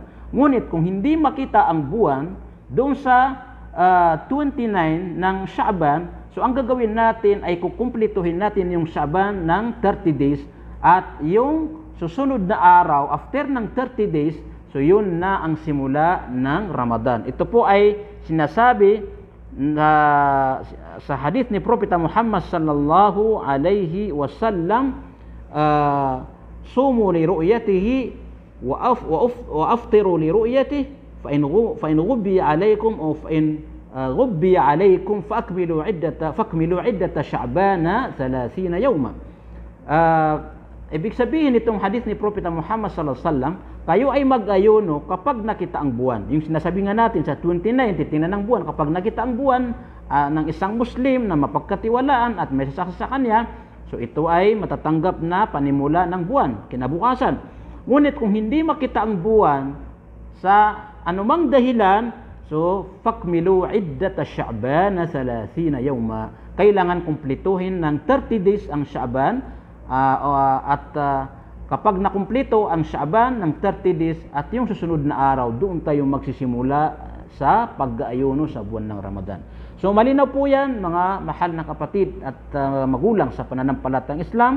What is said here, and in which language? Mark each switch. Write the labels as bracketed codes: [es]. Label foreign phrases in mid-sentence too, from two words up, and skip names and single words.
[tl] Ngunit kung hindi makita ang buwan doon sa 29 ng Sha'ban, so ang gagawin natin ay kukumplituhin natin yung Sha'ban ng 30 days at yung susunod na araw after ng 30 days, so yun na ang simula ng Ramadan. Ito po ay sinasabi na sa hadith ni Propeta Muhammad [ar] صلى الله عليه وسلم صوموا لرؤيته وأفطروا لرؤيته فإن غبي عليكم أو فإن غبي عليكم فأكملوا عدة شعبان 30 يوما. [tl] Ibig sabihin itong hadith ni Propeta Muhammad [ar] صلى الله عليه وسلم, [tl] kayo ay mag-ayuno kapag nakita ang buwan. Yung sinasabi nga natin sa 29, titingnan ng buwan. Kapag nakita ang buwan ng isang Muslim na mapagkatiwalaan at may sasaksi sa kanya, so ito ay matatanggap na panimula ng buwan, kinabukasan. Ngunit kung hindi makita ang buwan sa anumang dahilan, so [ar] فأكملوا عدة شعبان 30 يوما. [tl] Kailangan kumplituhin ng 30 days ang Sha'ban kapag nakumpleto ang Sha'ban ng 30 days at yung susunod na araw, doon tayo magsisimula sa pag-aayuno sa buwan ng Ramadan. So malinaw po yan mga mahal na kapatid at magulang sa pananampalatayang Islam.